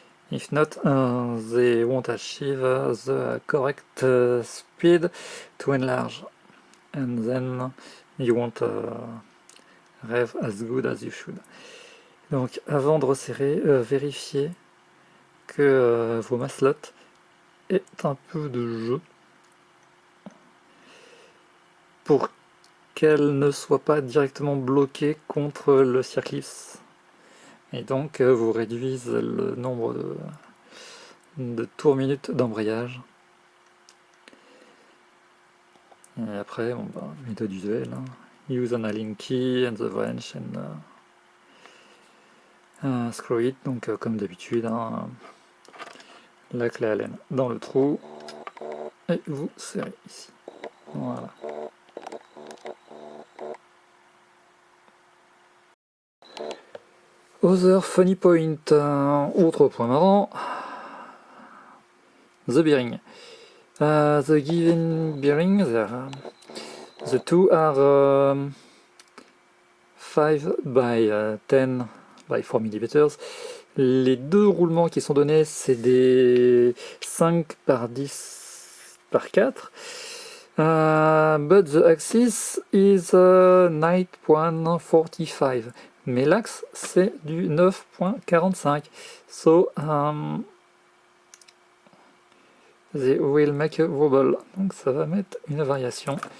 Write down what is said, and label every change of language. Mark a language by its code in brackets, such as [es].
[en] If not, they won't achieve the correct speed to enlarge, and then you won't rev as good as you should. [fr] Donc avant de resserrer, vérifiez que vos masselottes aient un peu de jeu pour qu'elles ne soient pas directement bloquées contre le circlipse. Et donc vous réduisez le nombre de tours minutes d'embrayage. Et après, bon, bah, méthode usuelle, hein. [en] Use an Allen key and the wrench and screw it. [fr] Donc comme d'habitude, hein, la clé Allen dans le trou et vous serrez ici. Voilà. [en] Other funny point, [fr] autre point marrant, [en] the bearing. The given bearing, there The two are 5 by 10 by 4 mm. [fr] Les deux roulements qui sont donnés, c'est des 5 par 10 par 4. [en] But the axis is 9.45. [fr] Mais l'axe, c'est du 9.45. [en] So, they will make a wobble. [fr] Donc ça va mettre une variation.